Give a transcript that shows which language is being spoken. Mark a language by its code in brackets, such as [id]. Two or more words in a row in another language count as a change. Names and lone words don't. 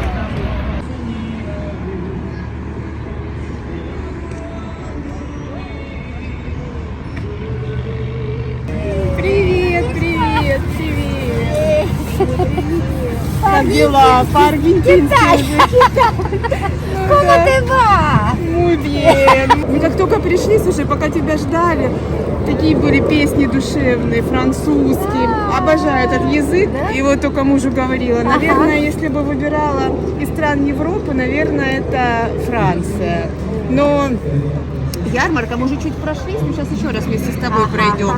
[ru] Привет, привет, привет. Как дела? По-аргентински. [es] ¿Cómo te va? Muy bien. [ru] Мы как только пришли, слушай, пока тебя ждали, такие были песни душевные, французские. Обожаю этот язык. И вот только мужу говорила, наверное, если бы выбирала из стран Европы, наверное, это Франция. Но ярмарка, мы уже чуть прошлись, мы сейчас еще раз вместе с тобой пройдем.